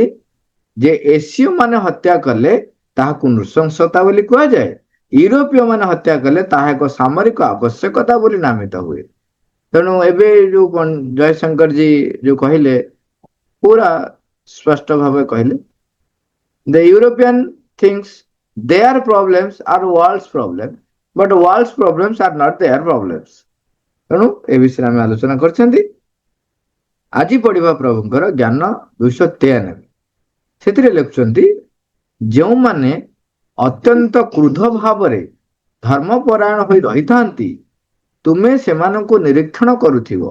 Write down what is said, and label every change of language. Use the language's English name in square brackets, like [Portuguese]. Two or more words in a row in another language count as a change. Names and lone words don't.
[Odia] ଯେ ଏସୀୟ ମାନେ ହତ୍ୟା କଲେ ତାହାକୁ ନୃଶଂସତା ବୋଲି କୁହାଯାଏ, ୟୁରୋପୀୟ ମାନେ ହତ୍ୟା କଲେ ତାହା ଏକ ସାମରିକ ଆବଶ୍ୟକତା ବୋଲି ନାମିତ ହୁଏ। ତେଣୁ ଏବେ ଯୋଉ ଜୟଶଙ୍କର ଜୀ ଯୋଉ କହିଲେ, ପୁରା ସ୍ପଷ୍ଟ ଭାବେ କହିଲେ, [English] the European thinks their problems are world's problem, but world's problems are not their problems। [Odia] ତେଣୁ ଏ ବିଷୟରେ ଆମେ ଆଲୋଚନା କରିଛନ୍ତି। ଆଜି ପଢିବା ପ୍ରଭୁଙ୍କର ଜ୍ଞାନ 293। ସେଥିରେ ଲେଖୁଛନ୍ତି, ଯେଉଁମାନେ ଅତ୍ୟନ୍ତ କ୍ରୁଦ୍ଧ ଭାବରେ ଧର୍ମପରାୟଣ ହୋଇ ରହିଥାନ୍ତି, ତୁମେ ସେମାନଙ୍କୁ ନିରୀକ୍ଷଣ କରୁଥିବ।